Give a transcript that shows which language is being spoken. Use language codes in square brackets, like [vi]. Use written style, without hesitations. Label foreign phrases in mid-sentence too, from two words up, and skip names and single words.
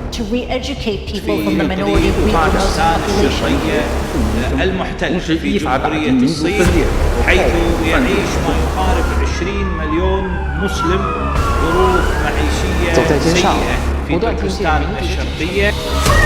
[en] re-educate people [ar] في [en] from the minority [ar] إقليم [en] Uyghur Muslim [ar] طاجستان [en] population. [ar] الشرقية المحتل في جمهورية [zh] 同时 [ar] الصين [zh] 依法把人民分裂， [ar] حيث يعيش ما يقارب 20 مليون مسلم ظروف معيشية [zh] 走在街上 [ar] سيئة في [zh] 不断听见 [ar] تركستان [zh] 鸣笛 [ar] الشرقية.